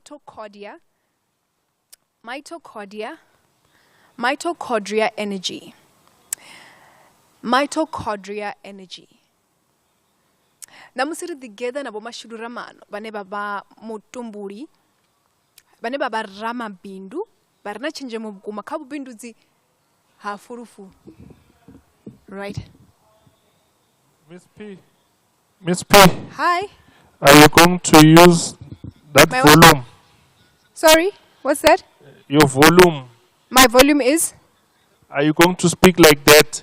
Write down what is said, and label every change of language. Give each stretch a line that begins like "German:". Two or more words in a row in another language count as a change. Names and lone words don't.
English: mitochondria energy
Venda: namusi ri ḓigeda na vho Mashudu Ramano vhane vha vha mutumbuli vhane vha vha ramabindu vha re na tshenzhemo vhukuma kha vhubindudzi ha fulufulu right.
English: Miss P. Hi. Are you going to use that volume? Sorry, what's that? Your volume. My volume is? Are you going to speak like that?